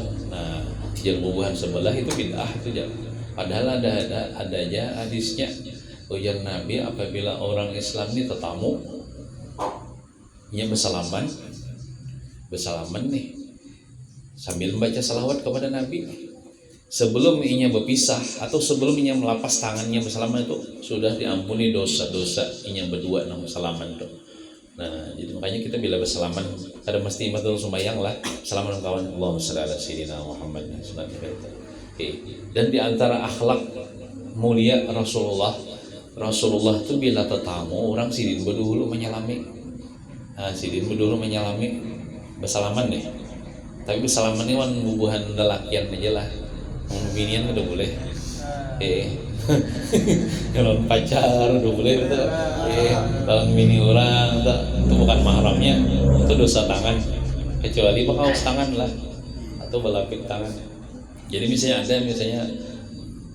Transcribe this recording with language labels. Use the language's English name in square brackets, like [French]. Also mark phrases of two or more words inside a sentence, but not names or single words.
[Banjar] Nah jalan bubuhan sebelah itu bid'ah itu ya. Padahal ada aja hadisnya ujar Nabi apabila orang Islam ini tetamu ia bersalaman nih sambil membaca salawat kepada Nabi. Sebelum inya berpisah atau sebelum inya melapas tangannya bersalaman itu sudah diampuni dosa-dosa inya berdua nang bersalaman itu. Nah, jadi makanya kita bila bersalaman ada mesti betul sembahyang lah salaman kawan [Arabic] اللهم صل على سيدنا محمد. [Banjar] Dan di antara akhlak mulia Rasulullah itu bila tetamu orang sidin berdulu menyalami. Nah, sidin berdulu menyalami bersalaman nih. Tapi bersalaman ini wan bubuhan lelakian aja lah. Binian udah boleh, kalau pacar udah boleh itu, kalau bini orang itu bukan mahramnya itu dosa tangan, kecuali kaos tangan lah atau belapik tangan. Jadi misalnya